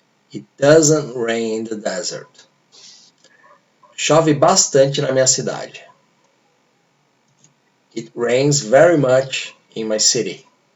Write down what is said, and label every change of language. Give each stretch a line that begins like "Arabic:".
English: It doesn't rain in the desert.
Portuguese: Chove bastante na minha cidade.
English: It rains very much in my city.